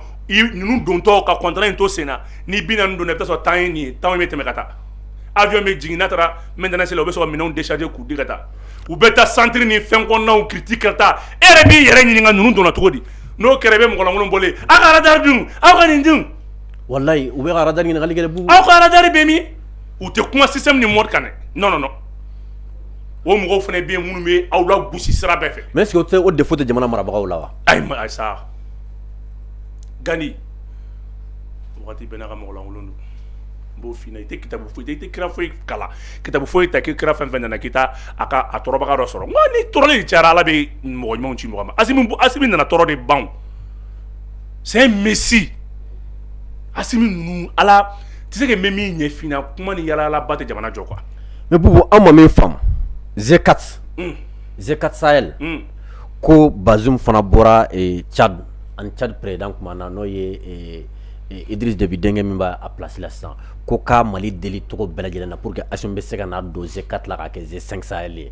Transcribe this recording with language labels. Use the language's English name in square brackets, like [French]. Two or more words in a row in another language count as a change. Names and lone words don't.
[Bambara] ninnu dontɔ ka contrat in to sen na ni 40 donna i bɛ taa sɔrɔ temps ye nin ye temps bɛ tɛmɛ ka taa avion bɛ jigin n'a taara maintenance la u bɛ sɔrɔ minɛnw décharger k'u di ka taa u bɛ taa centre ni fɛn kɔnɔnaw critique ka taa e yɛrɛ b'i yɛrɛ ɲininka ninnu donna cogo di n'o kɛra i bɛ mɔgɔlankolon bɔlen aw ka radar dun aw ka nin dun wallahi u bɛ ka radar ɲininkali kɛ bu aw ka radar bɛ min u tɛ kuma système ni mode kan dɛ non o mɔgɔw fana bɛ yen minnu bɛ aw la gosi sira bɛɛ fɛ [French] mais est-ce que [Bambara] o défaut tɛ jamana marabagaw la wa ayi sa Gandi waati bɛɛ n'a ka mɔgɔlankolon don n b'o f'i ɲɛna i tɛ kitabu foyi i tɛ kira foyi kalan kitabu foyi ta k'i kira fɛn fɛn nana k'i ta a tɔɔrɔbaga dɔ sɔrɔ n ko ni tɔɔrɔli de cayara ala bɛ mɔgɔ ɲumanw ci mɔgɔ ma Asimi nana tɔɔrɔ de ban [French] c'est un messie [Bambara] Asimi ninnu ala tɛ se ka mɛ min ɲɛ f'i ɲɛna kuma ni yalalaba tɛ jamana jɔ quoi mais bubu an ma min faamu Z4 Sahel ko Bazoum fana bɔra Tchad ani Tchad président kuma na n'o ye Idriss Déby denkɛ min b'a place la sisan ko ka Mali deli togo bɛɛ lajɛlen na [French] pour que [Bambara] Assimi bɛ se ka na don Z4 la ka kɛ Z5 Sahel ye